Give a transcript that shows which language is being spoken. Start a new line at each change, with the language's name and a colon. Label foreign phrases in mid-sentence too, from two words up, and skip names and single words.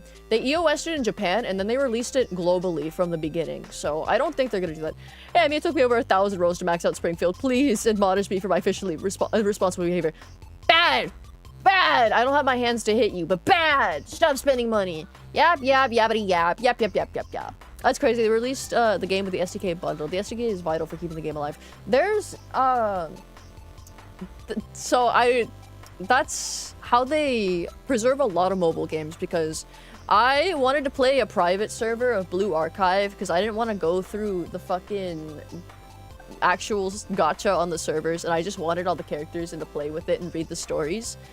English: They EOS'd it in Japan, and then they released it globally from the beginning. So I don't think they're gonna do that. Hey, I mean, it took me over 1,000 rows to max out Springfield. Please admonish me for my fiscally irresponsible behavior. Bad! Bad! I don't have my hands to hit you, but bad! Stop spending money. Yap, yap, yappity yap, yap, yap, yap, yap, yap. That's crazy. They released the game with the SDK bundle. The SDK is vital for keeping the game alive. There's that's how they preserve a lot of mobile games, because I wanted to play a private server of Blue Archive because I didn't want to go through the fucking actual gacha on the servers, and I just wanted all the characters and to play with it and read the stories.